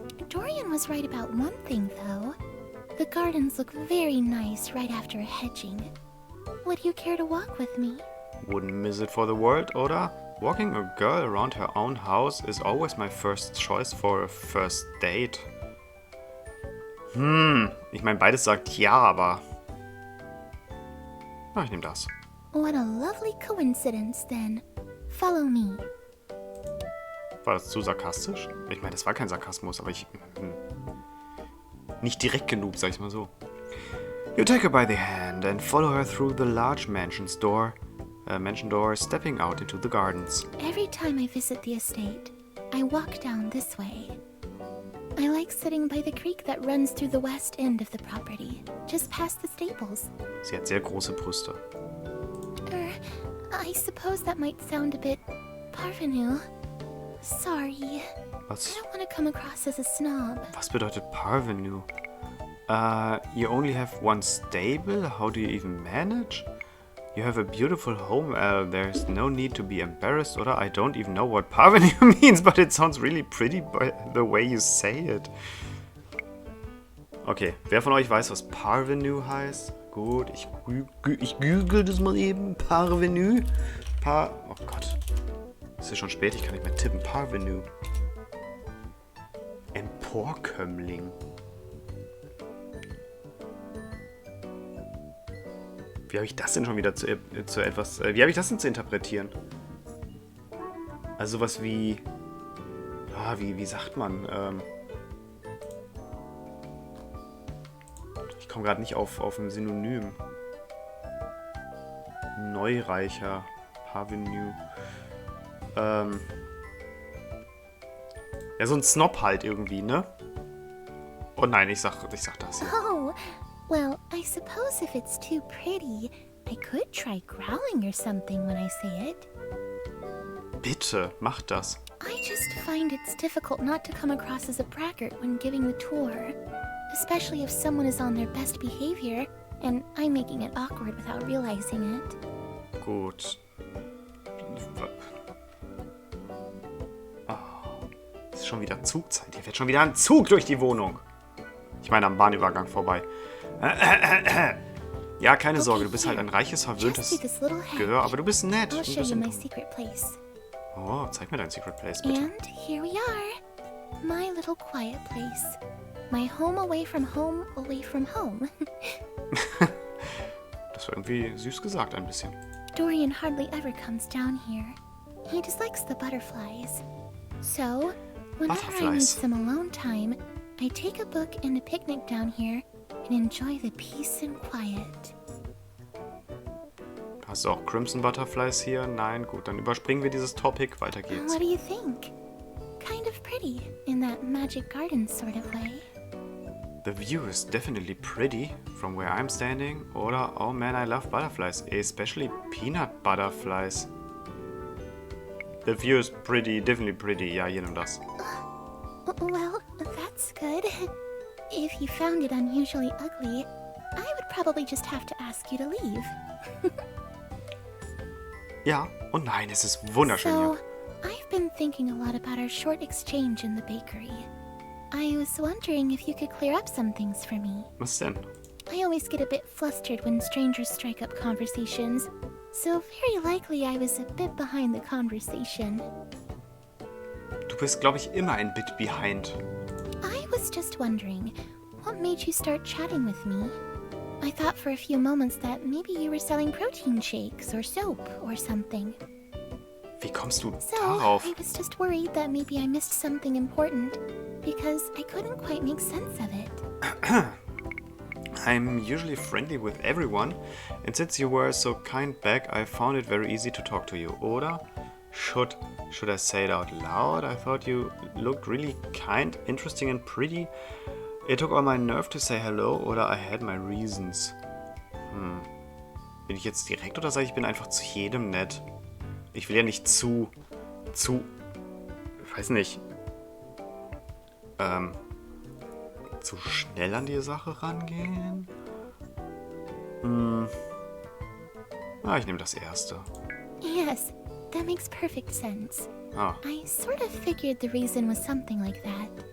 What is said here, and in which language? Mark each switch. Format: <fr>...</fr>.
<en>Dorian was right about one thing, though. The gardens look very nice right after a hedging. Would you care to walk with me? Wouldn't miss it for the world, oder? Walking a girl around her own house is always my first choice for a first date.</en> <de>Ich meine, beides sagt ja, aber... Ah, ich nehme das.</de> <en>What a lovely coincidence, then. Follow me.</en> <de>War das zu sarkastisch? Ich meine, das war kein Sarkasmus, aber ich... Nicht direkt genug, sag ich mal so.</de> <en>You take her by the hand and follow her through the large mansion door, stepping out into the gardens. Every time I visit the estate, I walk down this way. I like sitting by the creek that runs through the west end of the property, just past the stables.</en> <de>Sie hat sehr große Brüste.</de> <en>I suppose that might sound a bit parvenu. Sorry.</en> <de>Was?</de> <en>I don't want to come across as a snob.</en> <de>Was bedeutet Parvenu?</de> <en>You only have one stable? How do you even manage? You have a beautiful home, there's no need to be embarrassed, or I don't even know what Parvenu means, but it sounds really pretty by the way you say it.</en> <de>Okay, wer von euch weiß, was Parvenu heißt? Gut, ich google das mal eben. Parvenu. Oh Gott. Es ist schon spät, ich kann nicht mehr tippen. Parvenu. Emporkömmling. Wie habe ich das denn schon wieder zu etwas... wie habe ich das denn zu interpretieren? Also sowas wie... wie sagt man? Ich komme gerade nicht auf ein Synonym. Neureicher. Parvenu. Ja, so ein Snob halt irgendwie, ne? Oh nein, ich sag das.</de> <en>Oh, well, I suppose if it's too pretty, I could try growling or something when I say it.</en> <de>Bitte, mach das.</de> <en>I just find it's difficult not to come across as a braggart when giving the tour, especially if someone is on their best behavior and I'm making it awkward without realizing it.</en> <de>Gut. Oh, es ist schon wieder Zugzeit. Hier fährt schon wieder ein Zug durch die Wohnung. Ich meine, am Bahnübergang vorbei. Ja, keine Sorge, du bist halt ein reiches, verwöhntes Gehör, aber du bist nett.</de> <en>I'll show you my secret place.</en> <de>Oh, zeig mir dein Secret Place, bitte.</de> <en>And here we are. My little quiet place. My home away from home, away from home.</en> <de>Das war irgendwie süß gesagt, ein bisschen.</de> <en>Dorian hardly ever comes down here. He dislikes the butterflies. So, whenever I need some alone time, I take a book and a picnic down here and enjoy the peace and quiet.</en> <de>Hast du auch Crimson Butterflies hier? Nein, gut, dann überspringen wir dieses Topic. Weiter geht's.</de> <en>What do you think? Kind of pretty, in that magic garden sort of way. The view is definitely pretty from where I'm standing. Oder, oh man, I love butterflies, especially peanut butterflies. The view is pretty, definitely pretty.</en> <de>Ja, hier nimm das.</de> <en>Well, that's good. If you found it unusually ugly, I would probably just have to ask you to leave.</en> <de>Ja, und nein, es ist wunderschön So, hier.</de> <en>I've been thinking a lot about our short exchange in the bakery. I was wondering if you could clear up some things for me.</en> <de>Was denn?</de> <en>I always get a bit flustered when strangers strike up conversations, so very likely I was a bit behind the conversation.</en> <de>Du bist, glaube ich, immer ein</de> <en>bit behind. I was just wondering, what made you start chatting with me? I thought for a few moments that maybe you were selling protein shakes or soap or something.</en> <de>Wie kommst du So, darauf?</de> <en>I was just worried that maybe I missed something important because I couldn't quite make sense of it. I'm usually friendly with everyone, and since you were so kind back, I found it very easy to talk to you. Oder should I say it out loud? I thought you looked really kind, interesting and pretty. It took all my nerve to say hello, oder I had my reasons.</en> <de>Bin ich jetzt direkt oder sage ich bin einfach zu jedem nett? Ich will ja nicht zu, ich weiß nicht, zu schnell an die Sache rangehen? Ich nehme das erste.</de> <en>Yes, that makes perfect sense. Ah, I sort of figured the reason was something like that.</en>